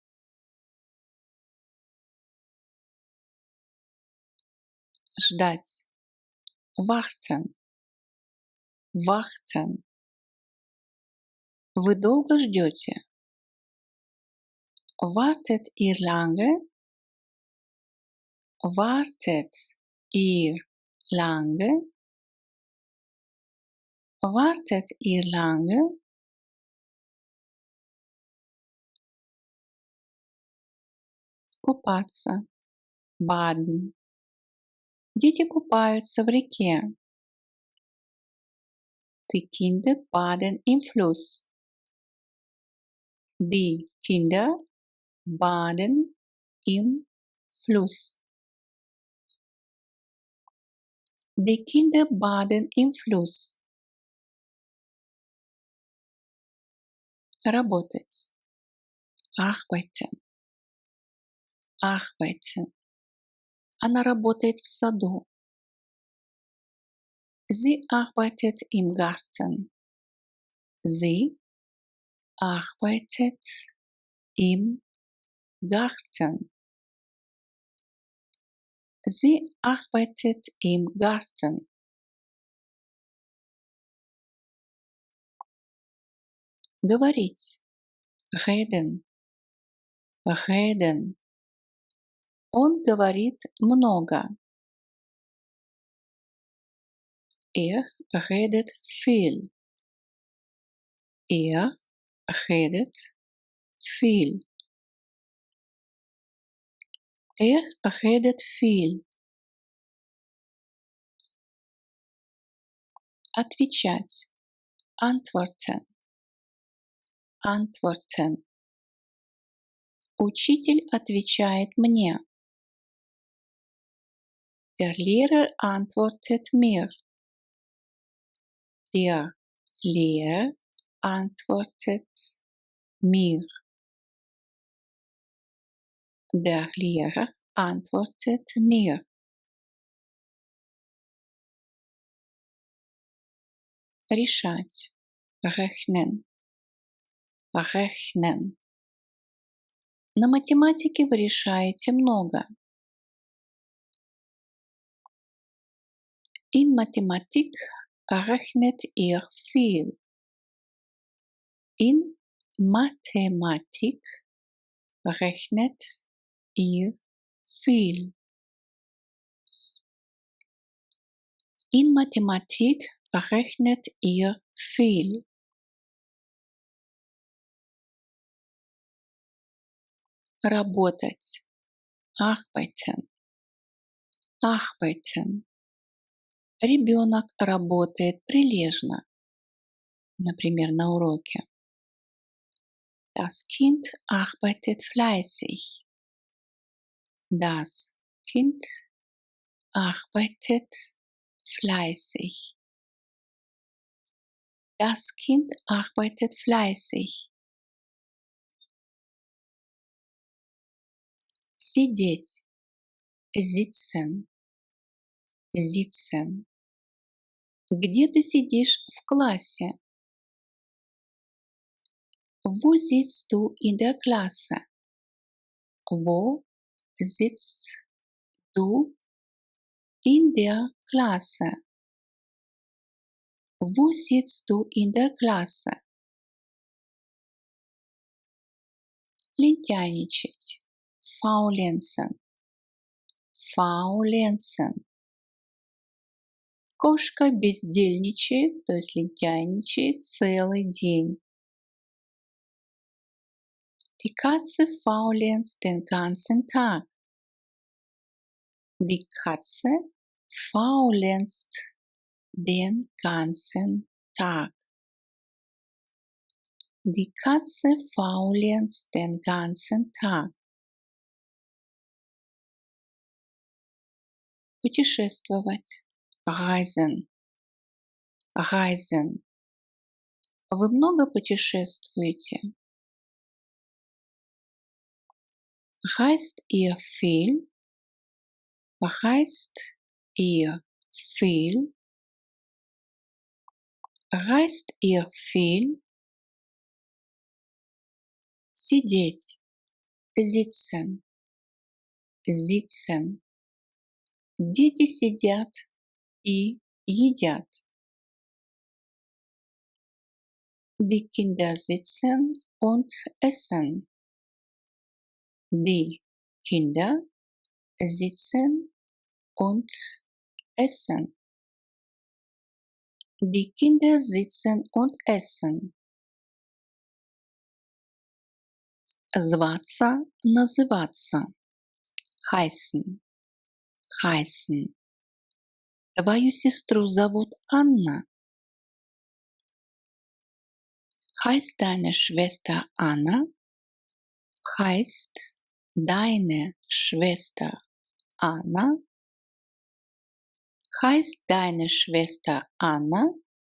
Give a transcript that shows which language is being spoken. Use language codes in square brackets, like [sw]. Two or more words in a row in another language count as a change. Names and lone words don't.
[ru] Ждать. [de] Warten. Warten. [ru] Вы долго ждете? [de] Wartet ihr lange? Wartet ihr lange? Wartet ihr lange? [ru] Купаться. [de] Baden. [ru] Дети купаются в реке. [de] Die Kinder baden im Fluss. Die Kinder baden im Fluss. Die Kinder baden im Fluss. [ru] Работать. [de] Arbeiten. Arbeiten. [ru] Она работает в саду. [de] Sie arbeitet im Garten. Sie arbeitet im Garten. Sie arbeitet im Garten. [ru] Говорить. [de] Reden. Reden. [ru] Он говорит много. [de] Redet viel. Redet viel. Redet viel. [ru] Отвечать. [de] Antworten. Antworten. [ru] Учитель отвечает мне. [de] Der Lehrer antwortet mir. Der Lehrer antwortet mir. Der Lehrer antwortet mir. [ru] Решать. [de] Rechnen. Rechnen. [ru] На математике вы решаете много. [de] In Mathematik rechnet ihr viel. In Mathematik rechnet ihr viel. In Mathematik rechnet ihr viel. [ru] Работать. [de] Arbeiten. Arbeiten. [ru] Ребенок работает прилежно. Например, на уроке. [de] Das Kind arbeitet fleißig. Das Kind arbeitet fleißig. Das Kind arbeitet fleißig. [ru] Сидеть. [de] Sitzen. Sitzen. [ru] Где ты сидишь в классе? [de] Wo sitzt du in der Klasse? Wo sitzt du in der Klasse? Wo sitzt du in der Klasse? [ru] Лентяйничать. [de] Faulenzen. Faulenzen. [ru] Кошка бездельничает, то есть лентяйничает целый день. [de] Die Katze faulenzt den ganzen Tag. Die Katze faulenzt den ganzen Tag. Die Katze faulenzt den ganzen Tag. [ru] Путешествовать. [de] Reisen. Reisen. [ru] Вы много путешествуете? [de] Reist ihr viel? Reist ihr viel? Reist ihr viel? [ru] Сидеть. Sitzen. [de] Sitzen. [ru] Дети сидят и едят. [de] Die Kinder sitzen und essen. Die Kinder sitzen und essen. Die Kinder sitzen und essen. [ru] Зваться, называться. [de] Heißen. Heißen. [ru] Твою сестру зовут Анна. [de] Heißt deine Schwester Anna? Heißt deine Schwester Anna? Heißt deine Schwester Anna?